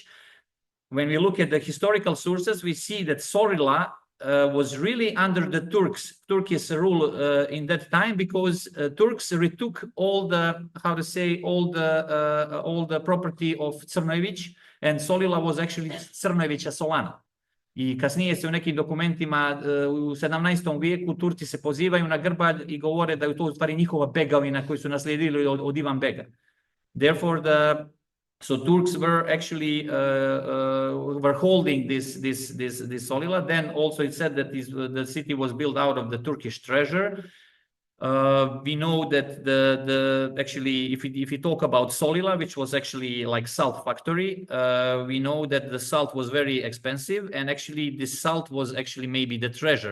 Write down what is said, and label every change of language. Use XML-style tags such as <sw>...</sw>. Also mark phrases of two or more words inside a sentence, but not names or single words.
<en>When we look at the historical sources, we see that Solila was really under the Turkish rule in that time, because Turks retook all the property of Crnojević, and Solila was actually Crnojevića Solana.</en> <sr>I kasnije se u nekim dokumentima u 17. vijeku Turci se pozivaju na Grbalj i govore da je to u stvari njihova begavina koju su naslijedili od Ivan Bega.</sr> <en>Therefore, so Turks were actually were holding this Solila. Then also it said that the city was built out of the Turkish treasure. We know that actually if we talk about Solila, which was actually like salt factory, we know that the salt was very expensive, and actually this salt was actually maybe the treasure.</en>